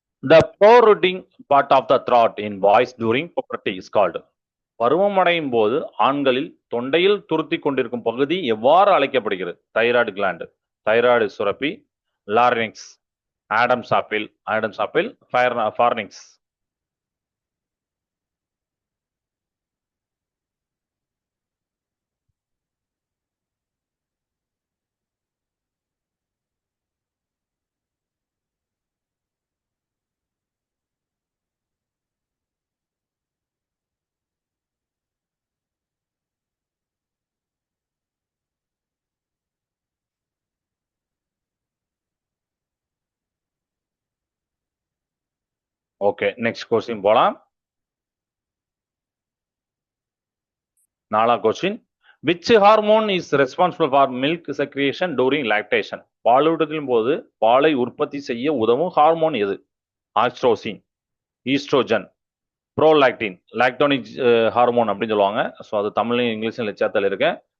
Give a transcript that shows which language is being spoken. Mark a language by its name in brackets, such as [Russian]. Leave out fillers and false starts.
[English] The protruding part of the throat in boys during puberty is called. [Tamil] பருவமடையும் போது ஆண்களில் தொண்டையில் துருத்தி கொண்டிருக்கும் பகுதி எவ்வாறு அழைக்கப்படுகிறது? தைராய்டு கிளாண்ட், தைராய்டு சுரப்பி, larynx, Adams apple, ஃபார்னிங்ஸ். Okay, next question போலாம். 4வது question. [English] Which hormone is responsible for milk secretion during lactation? [Tamil] பாலூட்டுதலின் போது பாலை உற்பத்தி செய்ய உதவும் ஹார்மோன் எது? ஆஸ்ட்ரோசின், ஈஸ்ட்ரோஜன், ப்ரோலாக்டின், லாக்டோனிக் ஹார்மோன் அப்படின்னு சொல்லுவாங்க. ஸோ அது தமிழ்லையும் இங்கிலீஷ்லையும் சேர்த்தல் இருக்கேன்.